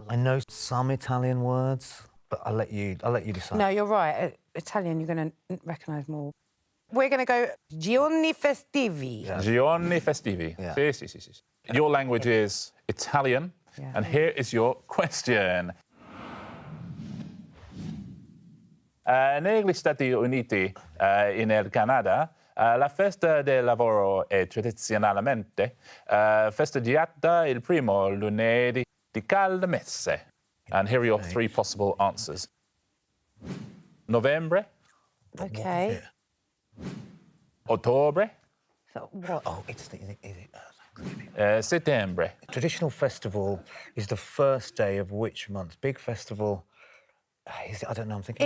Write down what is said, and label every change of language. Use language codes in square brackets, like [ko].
[en] I know some Italian words, but I'll let you decide. No, you're right. Italian, you're going to recognise more. We're going to go Giorni Festivi. [it] Giorni festivi. [en] Yeah. [it] Sì, sì, sì, sì. [en] Your language is Italian. Yeah. And here is your question. [it] Negli Stati Uniti e nel Canada, la festa del lavoro è tradizionalmente festeggiata il primo lunedì di cada mese. [en] And here are your three possible answers. [it] Novembre, [en] Okay. [it] ottobre, [en] So what? Oh, is it [it] settembre. [en] Traditional festival is the first day of which month? Big festival. Is it, I don't know. I'm thinking.